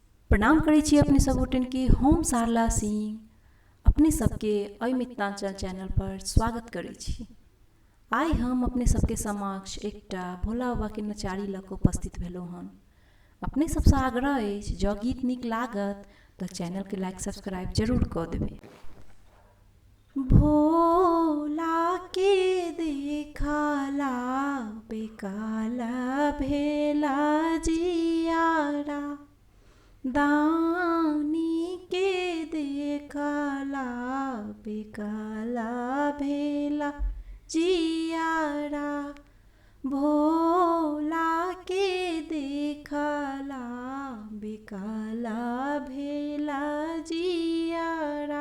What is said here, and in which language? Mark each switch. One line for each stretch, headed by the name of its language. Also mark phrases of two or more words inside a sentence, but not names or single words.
Maithili: प्रणाम करै छी अपने सब गोटन के। हम सारला सिंह अपने सबके अय मिथिलांचल चैनल पर स्वागत करै छी। आइ हम अपने सबके समक्ष एकटा भोला बाबा के नचारी लऽ कऽ उपस्थित भेलहुँ हन। अपने सबसँ आग्रह अछि जँ गीत नीक लागत तऽ चैनल के
English: like subscribe
Maithili: जरूर कऽ देबै। भोला के देखला बेकाला भेला जियारा, दानी के देखला बेकाला भेला जियारा, भोला के देखला बेकाला भेला जियारा।